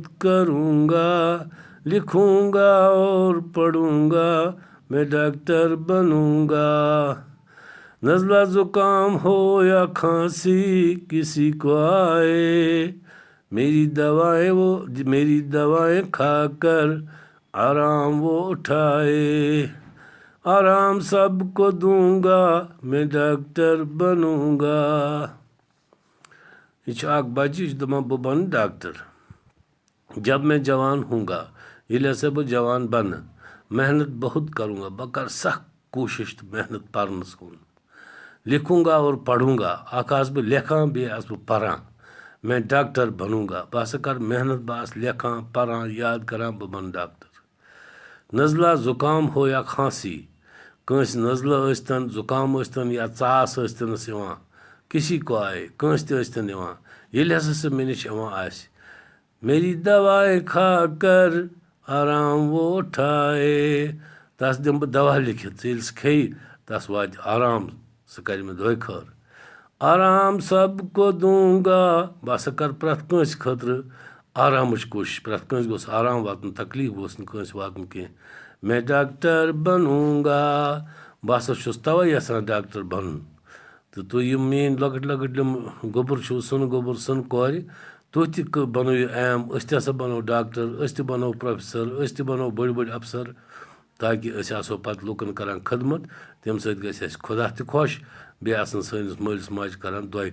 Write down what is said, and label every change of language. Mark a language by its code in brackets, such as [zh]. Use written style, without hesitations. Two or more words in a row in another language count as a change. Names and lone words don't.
[ur] کروں گا لکھوں گا اور پڑھوں گا میں ڈاکٹر بنوں گا نزلہ زکام ہو یا کھانسی کسی کو آئے میری دوائیں کھا کر آرام وہ اٹھائے آرام سب کو دوں گا میں ڈاکٹر بنوں گا [ks] یہ اخ بچہ یہ دپان بہ بن ڈاکٹر [ur] جب میں جوان ہوں گا [ks] ییٚلہِ ہسا بہ جوان بنہ [ur] محنت بہت کروں گا [ks] بہ کر سخ کوشش تو محنت پرنس کن [ur] لکھوں گا اور پڑھوں گا [ks] اخ آس بہ لیکھان بیٚیہِ آس بہ پران میں [ur] ڈاکٹر بنوں گا [ks] بہ ہسا کر محنت بہ آس لیکھان پران یاد کران بہ بن ڈاکٹر [ur] نزلہ زکام ہو یا کھانسی [ks] کنس نزلہ ٲسۍتن زکام ٲسۍتن یا ژاس ٲسۍتنس یِوان [ur] کسی کو آئے [ks] کنس تہِ ٲسۍتن یِوان ییٚلہِ ہسا سُہ مےٚ نِش یِوان آسہِ [ur] میری دوائیں کھا کر آرام وہ اٹھائے [ks] تس دم بہ دوا لیکھِتھ ییٚلہِ سُہ کھیٚیہِ تس واتہِ آرام سُہ کرِ مےٚ دۄیہِ خٲر [ur] آرام سب کو دوں گا [ks] بہ ہسا کر پرٛٮ۪تھ کٲنٛسہِ خٲطرٕ آرامٕچ کوٗشِش پرٛٮ۪تھ کٲنٛسہِ گوٚژھ آرام واتُن تکلیٖف گوٚژھ نہٕ کٲنٛسہِ واتُن کینٛہہ [ur] میں ڈاکٹر بنوں گا [ks] بہ ہسا چھُس تَوَے یژھان ڈاکٹر بنُن تہٕ تُہۍ یِم میٛٲنۍ لۄکٕٹۍ لۄکٕٹۍ یِم گوٚبُر چھُو سُنہٕ گوٚبُر سُنہٕ کورِ تُہۍ تہِ بنٲیِو ایم أسۍ تہِ ہسا بنو ڈاکٹر أسۍ تہِ بنو پروفیسر أسۍ تہِ بنو بٔڑۍ بٔڑۍ افسر تاکہ أسۍ آسو پتہٕ لُکن کران خدمت تمہِ سۭتۍ گژھِ اَسہِ خۄدا تہِ خۄش بیٚیہِ آسن سٲنِس مٲلِس ماجہِ کران دۄیہِ